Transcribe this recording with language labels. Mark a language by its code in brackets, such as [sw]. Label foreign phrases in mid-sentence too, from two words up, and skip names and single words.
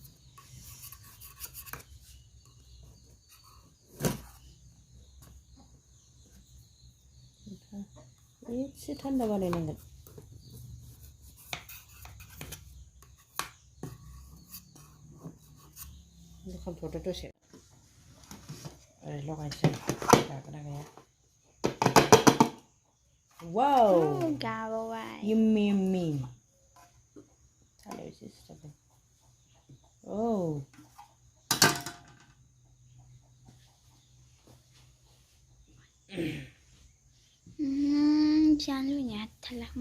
[brx] एसे थान्दा बानायनांगोन खामथ'दो दसे ओरै लगायनोसै जागोन ना गैया वाव [en] yummy yummy Hello, sister. Oh. [brx] जानो लुबैनाया मा